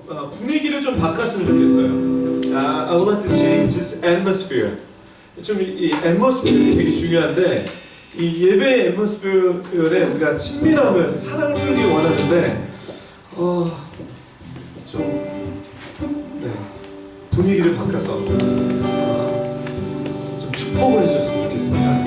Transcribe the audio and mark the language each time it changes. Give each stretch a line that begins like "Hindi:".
Korean: 분위기를 좀 바꿨으면 좋겠어요.
English: I would like to change this atmosphere.
Korean: 좀 이 atmosphere이 되게 중요한데 이 예배 atmosphere에 우리가 친밀함을, 사랑을 풀기 원하는데 좀 분위기를 바꿔서 좀 축복을 해주셨으면 좋겠습니다.